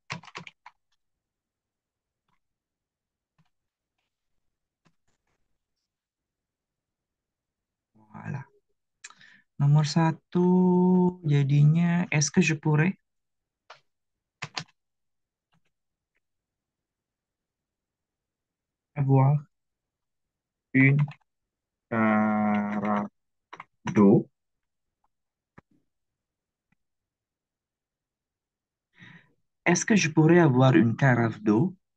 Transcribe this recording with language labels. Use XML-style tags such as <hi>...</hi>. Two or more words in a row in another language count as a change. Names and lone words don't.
<fr>Voilà.</fr> <id>Nomor satu jadinya</id> <fr>est-ce que je pourrais? Avoir une carafe d'eau. Est-ce que je pourrais avoir une carafe d'eau?</fr>